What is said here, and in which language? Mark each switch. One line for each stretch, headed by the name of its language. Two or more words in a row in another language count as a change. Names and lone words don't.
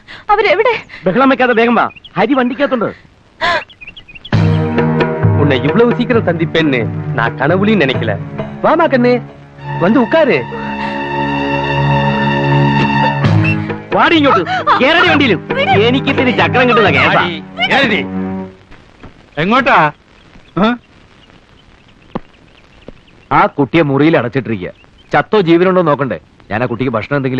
Malayalam: അവരെവിടെ? ബഹളം വെക്കാതെ വേഗം വാ, ഹരി വണ്ടിക്കകത്തുണ്ട്.
Tamil: உன்னை இவ்வளவு சீக்கிரம் சந்திப்பேன்னு நான் கனவுலையும் நினைக்கல. வாமா கண்ணு, வந்து உட்காரு.
Malayalam: വാടി ഇങ്ങോട്ട്, കേരള വണ്ടിയിലും എനിക്കിത്തിരി ചക്രം കിട്ടുന്ന കേസാ. എങ്ങോട്ടാ? ആ കുട്ടിയെ മുറിയിൽ അടച്ചിട്ടിരിക്കുക. ചത്തോ ജീവനുണ്ടോ നോക്കണ്ടേ? ഞാൻ ആ കുട്ടിക്ക് ഭക്ഷണം എന്തെങ്കിലും.